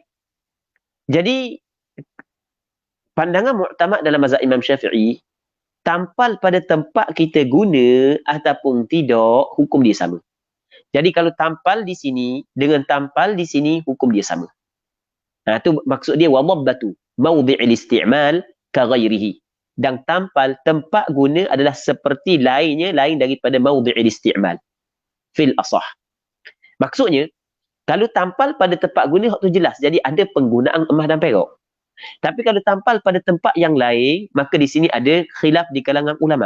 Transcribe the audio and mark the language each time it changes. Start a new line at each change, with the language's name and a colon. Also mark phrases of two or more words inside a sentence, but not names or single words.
Malay: Jadi, pandangan mu'tamad dalam mazhab Imam Syafi'i, tampal pada tempat kita guna ataupun tidak, hukum dia sama. Jadi kalau tampal di sini dengan tampal di sini, hukum dia sama. Itu maksud dia
Arabic: وضبة موضع الاستعمال كغيره.
Malay: Dan tampal tempat guna adalah seperti lain daripada
Arabic: موضع الاستعمال في الأصح.
Malay: Maksudnya kalau tampal pada tempat guna, hak tu jelas. Jadi ada penggunaan emas dan perak. Tapi kalau tampal pada tempat yang lain, maka di sini ada khilaf di kalangan ulama.